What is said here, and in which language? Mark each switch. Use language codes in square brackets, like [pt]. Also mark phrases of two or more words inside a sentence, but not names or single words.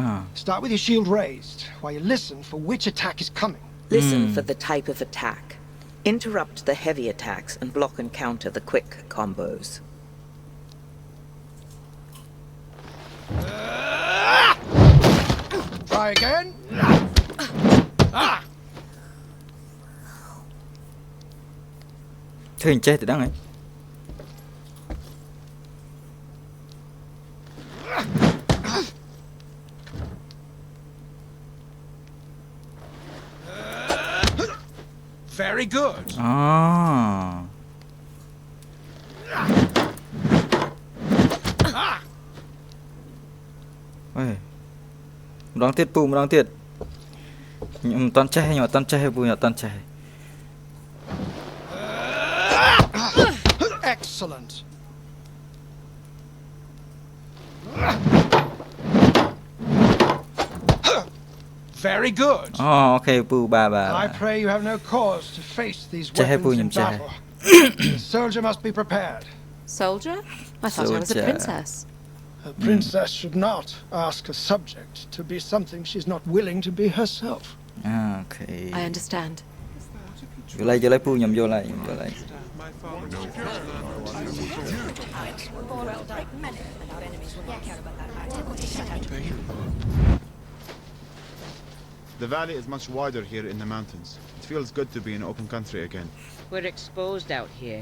[en] Start with your shield raised while you listen for which attack is coming. Listen for the type of attack. Interrupt the heavy attacks and block and counter the quick combos. Try again. Ah! [km] ធ្វើអញ្ចេះទៅដឹងហ៎ [en] Very good. [km] អូ អេម្ដងទៀតពូម្ដងទៀតខ្ញុំអត់តន់ចេះខ្ញុំអត់តន់ចេះពូខ្ញុំអត់តន់ចេះ [en] Excellent. Very good. [km] អូអូខេពូបាទបាទ [en] I pray you have no cause to face these Cehe weapons punyam, in cehe. battle. The soldier must be prepared. Soldier? I thought I was a Soldier. princess. A princess should not ask a subject to be something she's not willing to be herself. [km] អូខេ [en] I understand. [km] យល់ហើយពូខ្ញុំយល់ហើយខ្ញុំយល់ហើយ [en] The valley is much wider here in the mountains. It feels good to be in open country again. We're exposed out here.